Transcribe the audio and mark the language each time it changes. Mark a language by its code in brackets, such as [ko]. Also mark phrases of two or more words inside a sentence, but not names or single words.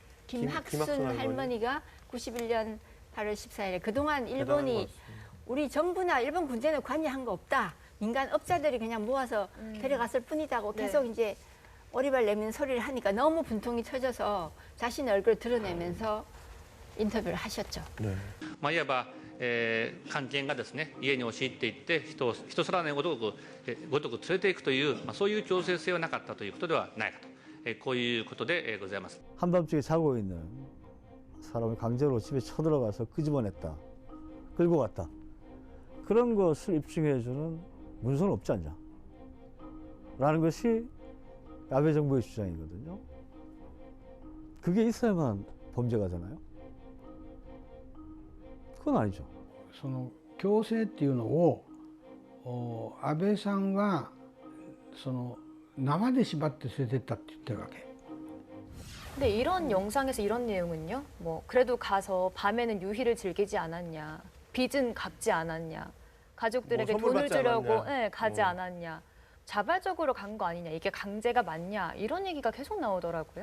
[ko] 김학순 할머니가 91년 8월 14일에 그동안 대단한 일본이 것 우리 정부나 일본 군대는 관여한 거 없다. 민간 업자들이 그냥 모아서 데려갔을 뿐이다고 계속 이제 오리발 내미는 소리를 하니까 너무 분통이 터져서 자신의 얼굴을 드러내면서 인터뷰를 하셨죠. 네. [ja] まあいわば、官憲がですね家に押し入っていって人さらないごとく連れていくという、そういう強制性はなかったということではないかと、こういうことでございます。 [ko] 한밤중에 자고 있는 사람을 강제로 집에 쳐들어가서 끄집어냈다, 끌고 갔다. 그런 것을 입증해주는 문서는 없지 않냐. 라는 것이 아베 정부의 주장이거든요. 그게 있어야만 범죄가 되나요? 그건 아니죠. [ja] その強制っていうのを安倍さんはその縄で縛って連れてったって言ってるわけ。 [ko] 근데 이런 영상에서 이런 내용은요? 뭐 그래도 가서 밤에는 유희를 즐기지 않았냐, 빚은 갚지 않았냐, 가족들에게 뭐 선물 돈을 받지 주려고 않았냐. 가지 않았냐, 자발적으로 간 거 아니냐, 이게 강제가 맞냐 이런 얘기가 계속 나오더라고요.